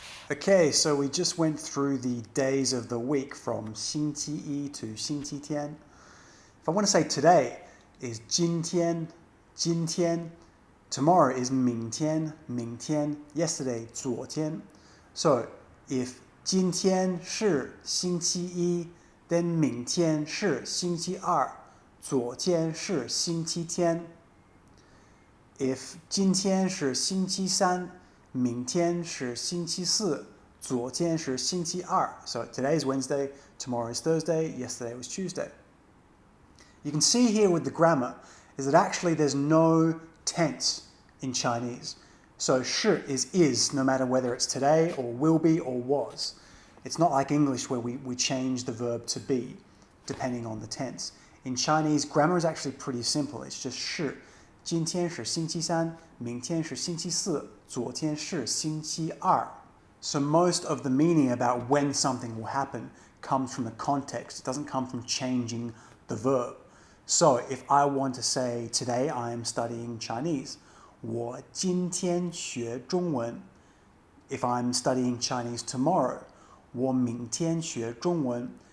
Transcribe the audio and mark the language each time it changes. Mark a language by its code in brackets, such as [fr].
[en] Okay, so we just went through the days of the week from 星期一 to 星期天. If I want to say today is 今天, 今天. Tomorrow is 明天, 明天. Yesterday, 昨天. So if [zh] 今天是星期一, [en] then [zh] 明天是星期二, 昨天是星期天. [en] If [zh] 今天是星期三, 明天是星期四, 昨天是星期二. [en] So today is Wednesday, tomorrow is Thursday, yesterday was Tuesday. You can see here with the grammar is that actually there's no tense in Chinese. So 是 is no matter whether it's today or will be or was. It's not like English where we change the verb to be depending on the tense. In Chinese, grammar is actually pretty simple. It's just 是. [zh] 今天是星期三, 明天是星期四, 昨天是星期二. [en] So most of the meaning about when something will happen comes from the context. It doesn't come from changing the verb. So if I want to say today I am studying Chinese, [zh] 我今天学中文. [en] If I'm studying Chinese tomorrow, [zh] 我明天学中文.